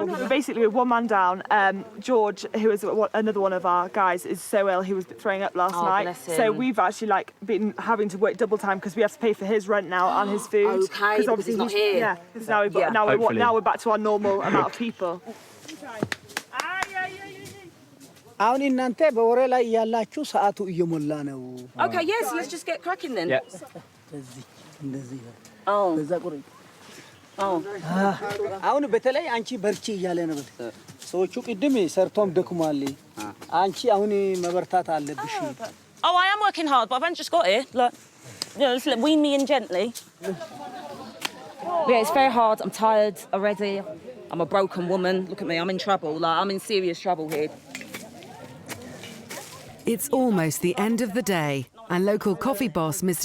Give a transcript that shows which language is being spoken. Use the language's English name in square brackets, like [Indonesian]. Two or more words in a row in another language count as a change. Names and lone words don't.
[English] Basically, with one man down, George, who is another one of our guys, is so ill he was throwing up last night. Bless him. So we've actually like been having to work double time because we have to pay for his rent now and his food. Okay, because he's not here. Yeah, because now we're back to our normal amount of people. [Amharic] አሁን እናንተ በወሬ ላይ ያላችሁ ሰዓቱ እየሞላ ነው። [English] Okay, yes, let's just get cracking then. [Amharic] እዚህ እንደዚህ Oh. በዛ ቁርጥ አሁን በተለይ አንቺ በርቺ እያለ ነው። ሰዎቹ ቅድም ሰርቶም ደክሟል። አንቺ አሁን መበርታት አለብሽ። [English] Oh, I am working hard, but I've only just got here. Look, you know, just wean me in gently. Yeah, it's very hard. I'm tired already. I'm a broken woman. Look at me, I'm in trouble. Like, I'm in serious trouble here. It's almost the end of the day, and local coffee boss Mr.